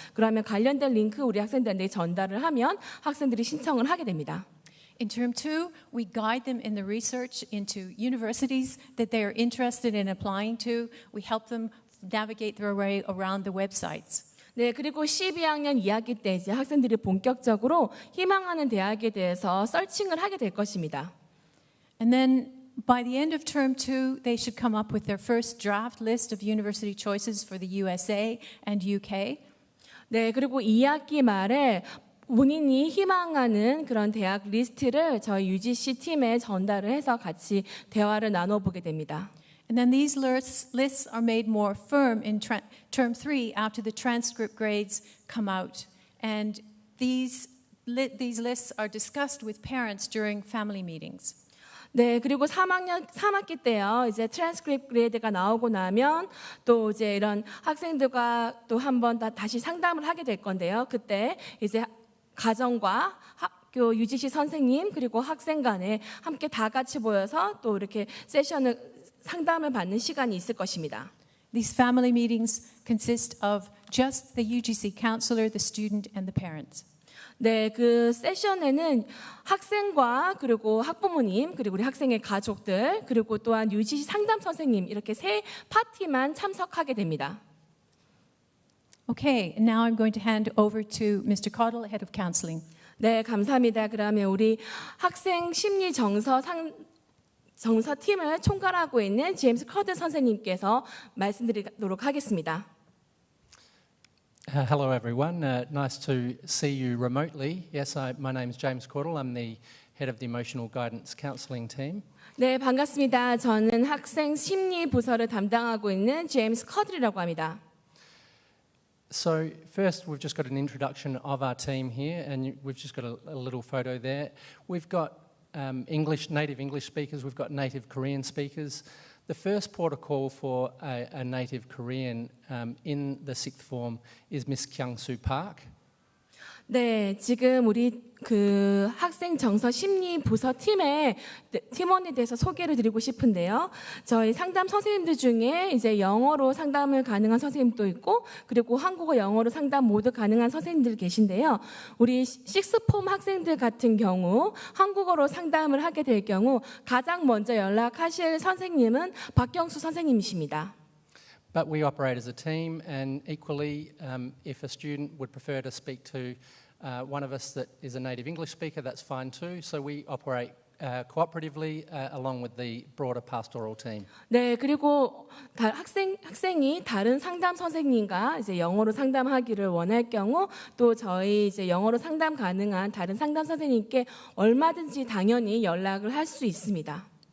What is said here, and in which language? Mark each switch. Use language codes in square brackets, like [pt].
[ko] 그러면 관련된 링크 우리 학생들한테 전달을 하면 학생들이 신청을 하게 됩니다. [en] In Term 2, we guide them in the research into universities that they are interested in applying to. We help them navigate their way around the websites. [ko] 네, 그리고 12학년 2학기 때 이제 학생들이 본격적으로 희망하는 대학에 대해서 서칭을 하게 될 것입니다. [en] And then by the end of Term 2, they should come up with their first draft list of university choices for the USA and UK. [ko] 네, 그리고 2학기 말에 본인이 희망하는 그런 대학 리스트를 저희 UGC 팀에 전달을 해서 같이 대화를 나눠보게 됩니다. [en] And then these lists are made more firm in Term 3 after the transcript grades come out. And these lists are discussed with parents during family meetings. [ko] 네, 그리고 3학기 때요. 이제 트랜스크립트 그레이드가 나오고 나면 또 이제 이런 학생들과 또 한 번 다시 상담을 하게 될 건데요. 그때 이제 가정과 학교 UGC 선생님 그리고 학생 간에 함께 다 같이 모여서 또 이렇게 세션을 상담을 받는 시간이 있을 것입니다. [en] These family meetings consist of just the UGC counselor, the student, and the parents. [ko] 네, 그 세션에는 학생과 그리고 학부모님 그리고 우리 학생의 가족들 그리고 또한 UGC 상담 선생님 이렇게 세 파티만 참석하게 됩니다. [en] Okay, and now I'm going to hand over to Mr. Caudle, Head of Counselling. [ko] 네, 감사합니다. 그러면 우리 학생 심리 정서팀을 총괄하고 있는 제임스 커드 선생님께서 말씀드리도록 하겠습니다. [en] Hello everyone, nice to see you remotely. Yes, my name is James Caudle. I'm the head of the Emotional Guidance Counselling team. [ko] 네, 반갑습니다. 저는 학생 심리 부서를 담당하고 있는 제임스 커드라고 합니다. [en] So first we've just got an introduction of our team here and we've just got a little photo there. We've got native English speakers, we've got native Korean speakers. The first port of call for a native Korean in the sixth form is Miss Kyung-soo Park. [ko] 네, 지금 우리 그 학생 정서 심리 부서 팀의 팀원에 대해서 소개를 드리고 싶은데요. 저희 상담 선생님들 중에 이제 영어로 상담을 가능한 선생님도 있고, 그리고 한국어, 영어로 상담 모두 가능한 선생님들 계신데요. 우리 식스폼 학생들 같은 경우 한국어로 상담을 하게 될 경우 가장 먼저 연락하실 선생님은 박경수 선생님이십니다. [en] But we operate as a team, and equally, if a student would prefer to speak to one of us that is a native English speaker, that's fine too. So we operate cooperatively along with the broader pastoral team. [ko] 네, 그리고 학생이 다른 상담 선생님과 이제 영어로 상담하기를 원할 경우 또 저희 이제 영어로 상담 가능한 다른 상담 선생님께 얼마든지 당연히 연락을 할 수 있습니다.